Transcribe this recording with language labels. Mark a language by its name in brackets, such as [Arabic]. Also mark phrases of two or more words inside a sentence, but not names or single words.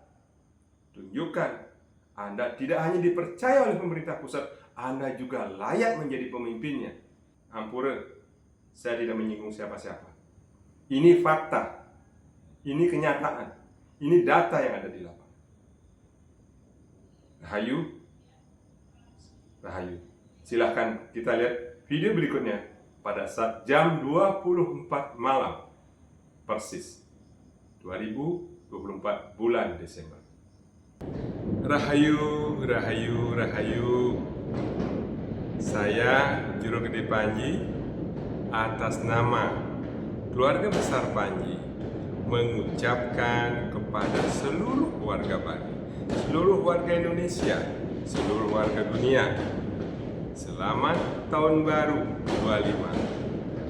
[Indonesian] Tunjukkan Anda tidak hanya dipercaya oleh pemerintah pusat, Anda juga layak menjadi pemimpinnya. Ampura, saya tidak menyinggung siapa-siapa. Ini fakta, ini kenyataan, ini data yang ada di lapangan. Rahayu, rahayu. Silahkan kita lihat video berikutnya pada saat jam 24 malam persis 2024 bulan Desember. Rahayu, rahayu, rahayu. Saya Juru Gede Panji atas nama keluarga besar Panji mengucapkan kepada seluruh warga Bali, seluruh warga Indonesia, seluruh warga dunia, selamat tahun baru 25.